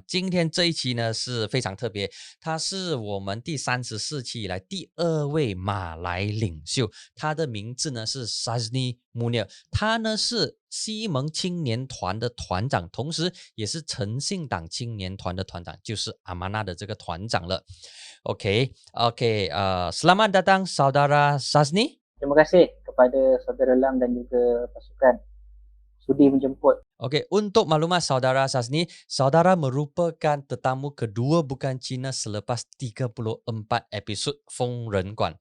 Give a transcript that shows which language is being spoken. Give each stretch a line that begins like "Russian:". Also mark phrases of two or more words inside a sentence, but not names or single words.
Chinese: 今天这一期呢是非常特别，他是我们第34期以来第2位马来领袖，他的名字呢是 Sazni Munir， 他呢是西蒙青年团的团长，同时也是诚信党青年团的团长，就是阿玛纳的这个团长了。
Malay: Selamat datang saudara Sazni. Terima kasih kepada saudara Lam dan juga pasukan sudi menjemput. Okey, untuk maklumat saudara Sazni, saudara merupakan tetamu kedua bukan Cina selepas 34 episod Feng Ren Guan.